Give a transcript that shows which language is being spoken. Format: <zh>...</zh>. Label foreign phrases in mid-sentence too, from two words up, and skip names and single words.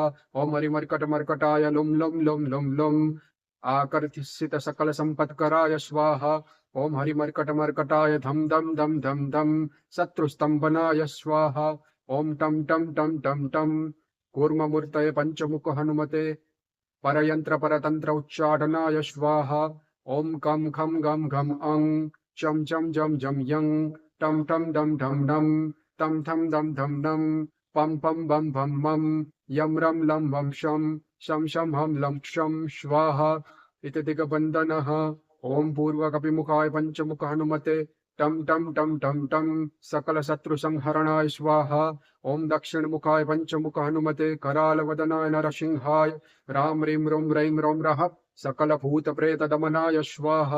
<sa>ओम हरिमर्कटमर्कटाय लुम लुम लुम लुम लुम आकर्षित सकल संपत्कराय स्वाहा। ओम हरिमर्कटमर्कटाय धम धम धम धम धम शत्रुस्तंभनाय स्वाहा। ओम टम टम टम टम टम कूर्ममूर्तये पंचमुख हनुमते परयंत्र परतंत्र उच्चाटनाय स्वाहा। ओम कम खम गम घम अंग चम चम जम जम यंग टम टम डम ढम डम तम थम दम धम डम पम पम बम भम मम यम रम लं वम शम शम हम लं क्षम स्वाहा इति दिगबंधनः। ओम पूर्वकपिमुखाय पंचमुख हनुमते टम टम टम टम टम सकल शत्रु संहरणाय स्वाहा। ओम दक्षिण मुखाय पंचमुख हनुमते कराल वदनाय नरसिंहाय राम रीम रोम रैम रोम रः सकल भूत प्रेत दमनाय स्वाहा।</sa>